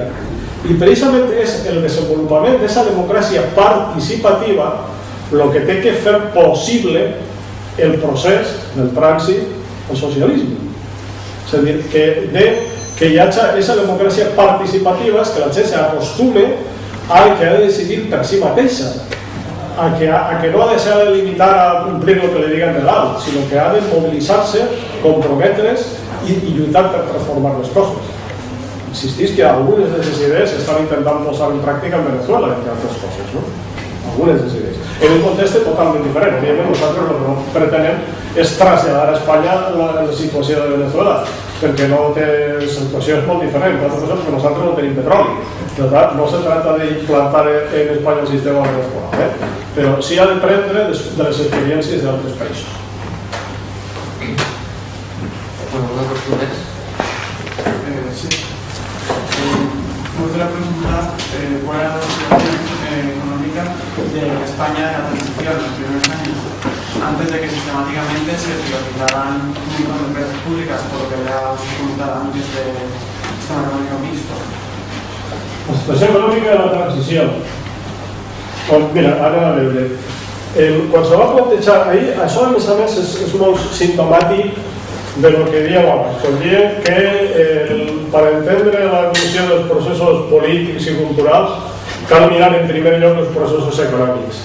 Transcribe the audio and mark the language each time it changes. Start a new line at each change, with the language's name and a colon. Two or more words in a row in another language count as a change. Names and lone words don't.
Catalan: I precisament és el desenvolupament d'aquesta democràcia participativa el que té que fer possible el procés del trànsit al socialisme. És a dir, que hi hagi aquesta democràcia participativa és que la gent s'acostume al que ha de decidir per si mateixa. a que no ha de ser limitar a
Spanish: cumplir lo que le digan
Catalan: de l'alt, sinó que ha de mobilitzar-se, comprometre's i lluitar per transformar les coses. Insistís que algunes de les idees s'estan intentant posar en pràctica en Venezuela, entre altres coses, no? Algunes de les idees. En un context totalment diferent. Òbviament, nosaltres el que no pretenem és traslladar a Espanya la situació de Venezuela, perquè no té situacions molt diferents, perquè nosaltres no tenim petroli. Per tant,
Spanish: no se trata
Catalan: d'implantar en Espanya el sistema Venezuela, però sí ha de prendre de les experiències d'altres països. Una qüestió més? Sí.
Spanish: Me gustaría preguntar cuál era la situación económica de España en la transición en los primeros años, antes de que sistemáticamente se privatizaran un montón de empresas públicas, por lo que había comentado antes del sistema económico mixto.
Catalan: La situació econòmica de la transició. Mira, ara a veure. Quan se va plantejar ahir, això a més és molt simptomàtic de lo que diem abans. Quan diem que per entendre l'evolució dels processos polítics i culturals cal mirar en primer lloc els processos econòmics.